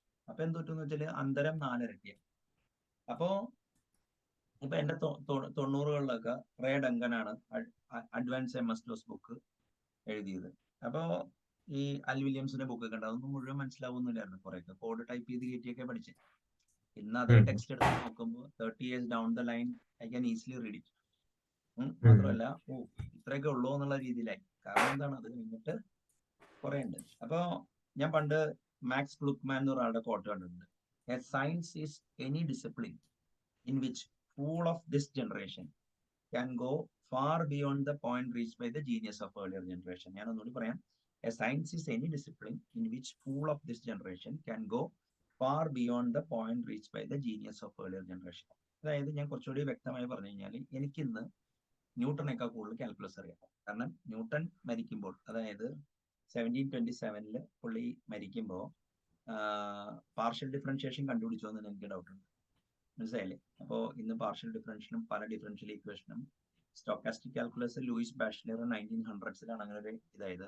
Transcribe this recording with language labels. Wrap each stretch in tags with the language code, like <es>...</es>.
<ml>അപ്പൊ എന്ത് പറ്റുമെന്ന് വെച്ചാല് അന്തരം 4 ഇരട്ടിയാണ്. അപ്പോ ഇപ്പൊ എന്റെ 90കളിലൊക്കെ റേ ഡങ്കനാണ് അഡ്വാൻസ് MS-DOS ബുക്ക് എഴുതിയത്. അപ്പോ ഈ അൽ വില്യംസിന്റെ ബുക്കൊക്കെ ഉണ്ട്. അതൊന്നും മുഴുവൻ മനസ്സിലാവുന്നില്ലായിരുന്നു. കുറെയൊക്കെ കോഡ് ടൈപ്പ് ചെയ്ത് കയറ്റിയൊക്കെ പഠിച്ചത്. ഇന്ന് അതേ ടെക്സ്റ്റ് എടുത്ത് നോക്കുമ്പോൾ</ml> <en>30 years down the line I can easily read it.</en> <ml>മാത്രമല്ല ഇത്രയൊക്കെ ഉള്ളൂ എന്നുള്ള രീതിയിലായി. കാരണം എന്താണ്, അത് കഴിഞ്ഞിട്ട് കുറെ ഉണ്ട്. അപ്പോ ഞാൻ പണ്ട് മാക്സ് ഗ്ലുക്ക്മാൻ എന്ന് ഒരാളുടെ കോട്ട് കണ്ടിട്ടുണ്ട്.</ml> <en>Science is any discipline in which fool of this generation can go far beyond the point reached by the genius of earlier generation.</en> <ml>ഞാൻ ഒന്നുകൂടി പറയാം.</ml> <en>A science is any discipline in which fool of this generation can go far beyond the point reached by the genius of earlier generation.</en> <ml>അതായത് ഞാൻ കുറച്ചുകൂടി വ്യക്തമായി പറഞ്ഞു കഴിഞ്ഞാൽ എനിക്കിന്ന് ന്യൂട്ടനേക്കാൾ കൂടുതൽ കാൽക്കുലസ് അറിയാം. കാരണം ന്യൂട്ടൺ മരിക്കുമ്പോൾ, അതായത് 1727 പുള്ളി മരിക്കുമ്പോൾ പാർഷ്യൽ ഡിഫറൻഷിയേഷൻ കണ്ടുപിടിച്ചോ എന്ന് എനിക്ക് ഡൗട്ട് ഉണ്ട്. മനസ്സിലായില്ലേ? അപ്പോൾ ഇന്ന് പാർഷ്യൽ ഡിഫറൻഷ്യലും പല ഡിഫറൻഷ്യൽ ഇക്വേഷനും സ്റ്റോക്കാസ്റ്റിക് കാൽക്കുലസ് ലൂയിസ് ബാഷ്ലർ 1900s അങ്ങനെ ഒരു ഇതായത്.</ml>